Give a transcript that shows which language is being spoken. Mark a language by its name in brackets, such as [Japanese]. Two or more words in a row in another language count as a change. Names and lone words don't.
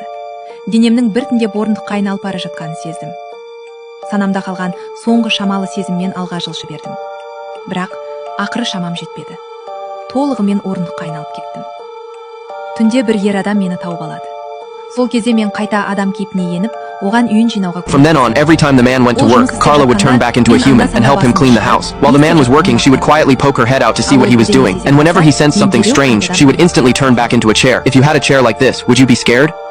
[Kazakh] Денемнің біртіндеп орындыққа айналып бара жатқанын сездім. Санамда қалған соңғы шамалы сезіммен алға жылжи бердім. Бірақ ақыры шамам жетпеді. Толығымен орындыққа айналып кеттім. Түнде бір ер адам мені тауып алады. Сол кезде мен қайта адам кейпіне еніп, оған үйін жинауға [English] From then on, every time the man went to work, Carla would turn back into a human and help him clean the house. While the man was working, she would quietly poke her head out to see what he was doing. And whenever he sensed something strange, she would instantly turn back into a chair. If you had a chair like this, would you be scared?